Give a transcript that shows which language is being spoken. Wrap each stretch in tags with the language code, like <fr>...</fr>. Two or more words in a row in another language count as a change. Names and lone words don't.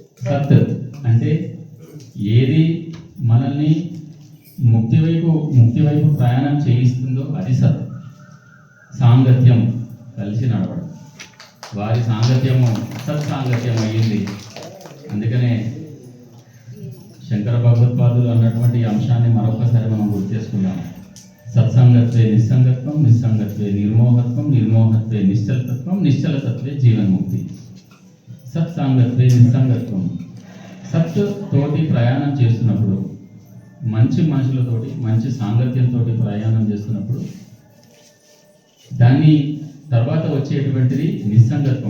<te>సత్ అంటే ఏది మనల్ని ముక్తి వైపు ప్రయాణం చేయిస్తుందో అది సత్. సాంగత్యం కలిసి నడవడం, వారి సాంగత్యము సత్సాంగత్యం అయ్యింది. అందుకనే శంకర భగవత్పాదులు అన్నటువంటి అంశాన్ని మరొకసారి మనం గుర్తు చేసుకుందాం.</te> <sa>సత్సంగత్వే నిస్సంగత్వం, నిస్సంగత్వే నిర్మోహత్వం, నిర్మోహత్వే నిశ్చలతత్వం, నిశ్చలతత్వే జీవన్ముక్తి. సత్సాంగత్వే నిస్సంగత్వం.</sa> <te>సత్ తోటి ప్రయాణం చేస్తున్నప్పుడు, మంచి మనుషులతోటి మంచి సాంగత్యంతో ప్రయాణం చేస్తున్నప్పుడు దాన్ని తర్వాత వచ్చేటువంటిది నిస్సంగత్వం.</te>